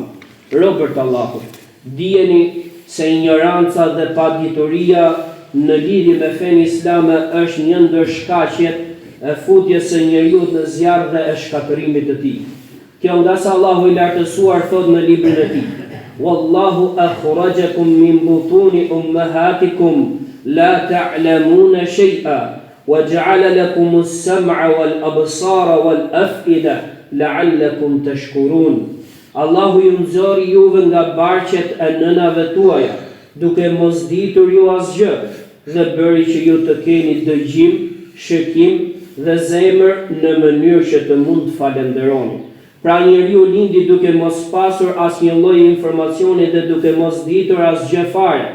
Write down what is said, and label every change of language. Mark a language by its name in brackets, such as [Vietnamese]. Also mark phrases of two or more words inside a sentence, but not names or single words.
[Albanian] Robërt Allahut, dijeni se ignoranca dhe padituria në lidhje me fenë islame është një ndër shkaqjet e futjes së njeriu në zjarr dhe e shkatërimit të tij. Kjo nga sa Allahu I lartësuar thot në librin e tij: [Arabic] والله أخرجكم من بطون أمهاتكم لا تعلمون شيئا وجعل لكم السمع والأبصار والأفئدة لعلكم تشكرون. [Albanian] Allahu ju nxori juve nga barqet e nënave tuaja, duke mos ditur ju asgjë, dhe bëri që ju të keni dëgjim, shikim dhe zemër në mënyrë që të mund të falenderoni. Pra njeriu lindi duke mos pasur asnjë lloj informacioni dhe duke mos ditur asgjë fare.